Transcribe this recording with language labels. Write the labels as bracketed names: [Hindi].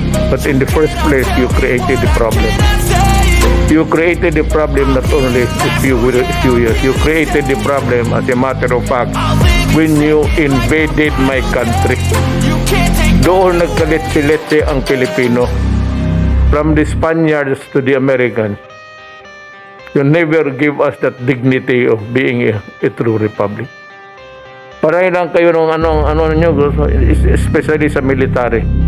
[English] But in the first place, you created the problem. You created the problem not only a few years. You created the problem, as a matter of fact, when you invaded my country. [Filipino] Doon nagkalit-silete ang Pilipino. [English] From the Spaniards to the Americans. You never give us that dignity of being a true republic. [Filipino] Pareho lang kayo ng ano nyo, especially sa military.